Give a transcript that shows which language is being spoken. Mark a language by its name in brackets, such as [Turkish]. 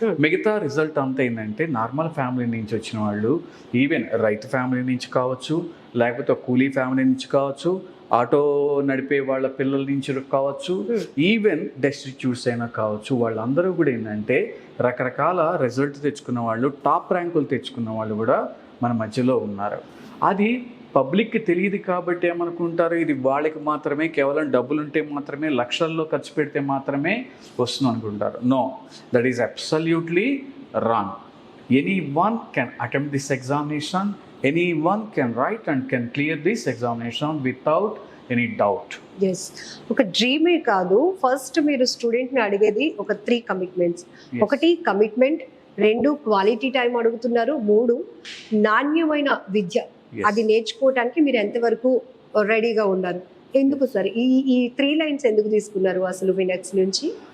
[Telugu] మిగతా రిజల్ట్ అంతా ఏంటంటే నార్మల్ ఫ్యామిలీ నుంచి వచ్చిన వాళ్ళు, ఈవెన్ రైతు ఫ్యామిలీ నుంచి కావచ్చు, లేకపోతే కూలీ ఫ్యామిలీ నుంచి కావచ్చు, ఆటో నడిపే వాళ్ళ పిల్లల నుంచి కావచ్చు, ఈవెన్ డెస్టిట్యూట్స్ అయినా కావచ్చు, వాళ్ళందరూ కూడా ఏంటంటే రకరకాల రిజల్ట్ తెచ్చుకున్న వాళ్ళు, టాప్ ర్యాంకులు తెచ్చుకున్న వాళ్ళు కూడా మన మధ్యలో ఉన్నారు. అది పబ్లిక్కి తెలియదు కాబట్టి ఏమనుకుంటారు, ఇది వాళ్ళకి మాత్రమే, కేవలం డబ్బులు ఉంటే మాత్రమే, లక్షల్లో ఖర్చు పెడితే మాత్రమే వస్తుంది అనుకుంటారు. [English] No, that is absolutely wrong. Anyone can attempt this examination, anyone can write and can clear this examination without any doubt. [Telugu] Yes, ఒక డ్రీమే కాదు, ఫస్ట్ మీరు స్టూడెంట్ని అడిగేది ఒక 3 కమిట్మెంట్స్. ఒకటి కమిట్మెంట్, 2 క్వాలిటీ టైం అడుగుతున్నారు, 3 నాణ్యమైన విద్య. అది నేర్చుకోవడానికి మీరు ఎంతవరకు రెడీగా ఉన్నారు? ఎందుకు సార్ ఈ 3 లైన్స్ ఎందుకు తీసుకున్నారు అసలు వినెక్స్ నుంచి?